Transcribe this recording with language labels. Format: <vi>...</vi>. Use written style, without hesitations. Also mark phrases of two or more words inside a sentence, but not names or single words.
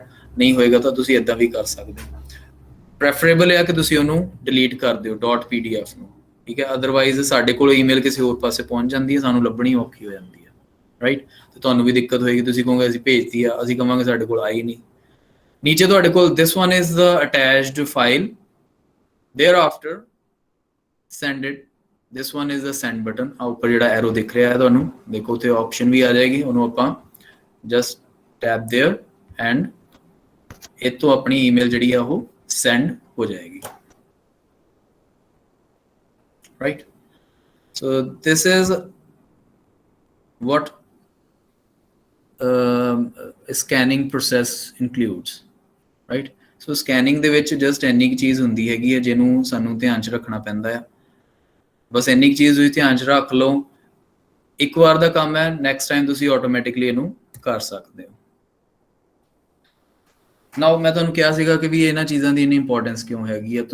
<pa>ਨਹੀਂ ਹੋਏਗਾ ਤਾਂ ਤੁਸੀਂ ਇੱਦਾਂ ਵੀ ਕਰ ਸਕਦੇ ਹੋ। ਪ੍ਰੈਫਰੇਬਲ ਹੈ ਕਿ ਤੁਸੀਂ ਉਹਨੂੰ ਡਿਲੀਟ ਕਰ ਦਿਓ .pdf ਨੂੰ, ਠੀਕ ਹੈ। ਅਦਰਵਾਈਜ਼ ਸਾਡੇ ਕੋਲ ਈਮੇਲ ਕਿਸੇ ਹੋਰ ਪਾਸੇ ਪਹੁੰਚ ਜਾਂਦੀ ਹੈ, ਸਾਨੂੰ ਲੱਭਣੀ ਔਖੀ ਹੋ ਜਾਂਦੀ ਹੈ, ਰਾਈਟ। ਤੇ ਤੁਹਾਨੂੰ ਵੀ ਦਿੱਕਤ ਹੋਏਗੀ, ਤੁਸੀਂ ਕਹੋਗੇ ਅਸੀਂ ਭੇਜਤੀ ਆ, ਅਸੀਂ ਕਹਾਂਗੇ ਸਾਡੇ ਕੋਲ ਆਈ ਨਹੀਂ। ਨੀਚੇ ਤੁਹਾਡੇ ਕੋਲ</pa> <en>this one is the attached file, thereafter send it, this one is the send button।</en> <pa>ਆ ਉੱਪਰ ਜਿਹੜਾ ਐਰੋ ਦਿਖ ਰਿਹਾ ਹੈ ਤੁਹਾਨੂੰ, ਦੇਖੋ ਉੱਥੇ ਆਪਸ਼ਨ ਵੀ ਆ ਜਾਏਗੀ, ਉਹਨੂੰ ਆਪਾਂ</pa> <en>just tap there and</en> <pa>ਇੱਥੋਂ ਆਪਣੀ ਈਮੇਲ ਜਿਹੜੀ ਆ ਉਹ send ਹੋ ਜਾਏਗੀ,</pa> <en>right। so this is what scanning process includes, right। so scanning</en> <pa>ਦੇ ਵਿੱਚ just ਇੰਨੀ ਕੁ ਚੀਜ਼ ਹੁੰਦੀ ਹੈਗੀ ਹੈ ਜਿਹਨੂੰ ਸਾਨੂੰ ਧਿਆਨ 'ਚ ਰੱਖਣਾ ਪੈਂਦਾ ਹੈ। ਬਸ ਇੰਨੀ ਕੁ ਚੀਜ਼ ਤੁਸੀਂ ਧਿਆਨ 'ਚ ਰੱਖ ਲਓ, ਇੱਕ ਵਾਰ ਦਾ ਕੰਮ ਹੈ,</pa> <en>next time</en> <pa>ਤੁਸੀਂ ਆਟੋਮੈਟਿਕਲੀ ਇਹਨੂੰ ਕਰ ਸਕਦੇ ਹੋ। ਨਾਓ ਮੈਂ ਤੁਹਾਨੂੰ ਕਿਹਾ ਸੀਗਾ ਕਿ ਵੀ ਇਹਨਾਂ ਚੀਜ਼ਾਂ ਦੀ ਇੰਨੀ ਇੰਪੋਰਟੈਂਸ ਕਿਉਂ ਹੈਗੀ ਆ।</pa>